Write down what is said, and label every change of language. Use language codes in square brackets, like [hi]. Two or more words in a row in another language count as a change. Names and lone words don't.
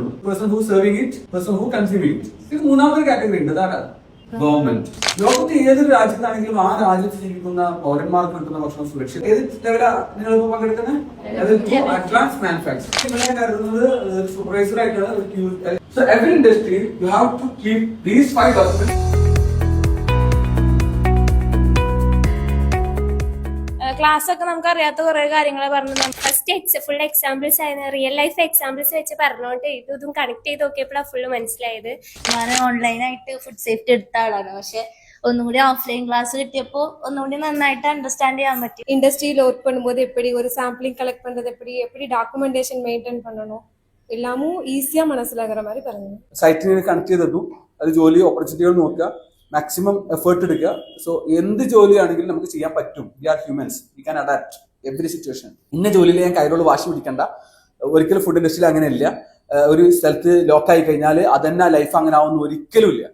[en] Person who serving it, person who consuming it. [ml] ഇത് മൂന്നാമതൊരു കാറ്റഗറി ഉണ്ട്. അതാണ് ഗവൺമെന്റ്. ലോകത്ത് ഏതൊരു രാജ്യത്താണെങ്കിലും ആ രാജ്യത്ത് ജീവിക്കുന്ന പൗരന്മാർക്ക് കിട്ടുന്ന ഭക്ഷണം സുരക്ഷിത. ഏത് ലെവലാ നിങ്ങൾ പങ്കെടുക്കുന്നത്? [en] advance manufacturing. [ml] ഞാൻ കരുതുന്നത് സൂപ്പർവൈസർ ആയിട്ടുള്ള [en] so every industry you have to keep these 5 documents. [ml] ക്ലാസ് ഒക്കെ നമുക്ക് അറിയാത്ത കുറെ കാര്യങ്ങൾ പറഞ്ഞു. [en] first full examples [ml] ആയിരുന്നു, [en] real life examples [ml] വെച്ച് പറഞ്ഞോണ്ട് ഇതും കണക്ട് ചെയ്ത് നോക്കിയപ്പോഴാണ് ഫുള്ള് മനസ്സിലായത്. ഞാൻ ഓൺലൈനായിട്ട് [en] food safety [ml] എടുത്ത ആളാണ്. പക്ഷെ ഒന്നുകൂടി [en] offline class [ml] കിട്ടിയപ്പോൾ ഒന്നുകൂടി നന്നായിട്ട് അണ്ടർസ്റ്റാൻഡ് ചെയ്യാൻ പറ്റി. [ta] இண்டஸ்ட்ரியில் ஒர்க் பண்ணும்போது எப்படி ஒரு [en] sampling collect [ta] பண்றது, எப்படி [en] documentation maintain [ta] பண்ணணும், எல்லாமும் ஈஸியா മനസ്സിലാകുന്ന மாதிரி പറഞ്ഞു. [ml] സൈറ്റിനെ കണക്ട് ചെയ്തിട്ടു അത് ജോലി ഓപ്പർച്യൂണിറ്റികൾ നോക്കുക, [en] maximum effort [ml] എടുക്കുക. സോ എന്ത് ജോലിയാണെങ്കിലും നമുക്ക് ചെയ്യാൻ പറ്റും. [en] we are humans, we can adapt every situation. [ml] ഇന്ന ജോലിയിൽ ഞാൻ കൈരോട് വാശി പിടിക്കണ്ട. ഒരിക്കലും [en] food industry [ml] അങ്ങനെയല്ല. ഒരു സ്ഥലത്ത് ലോക്കായി കഴിഞ്ഞാൽ അതന്നെ ലൈഫ് അങ്ങനെ ആവുന്ന ഒരിക്കലും ഇല്ല.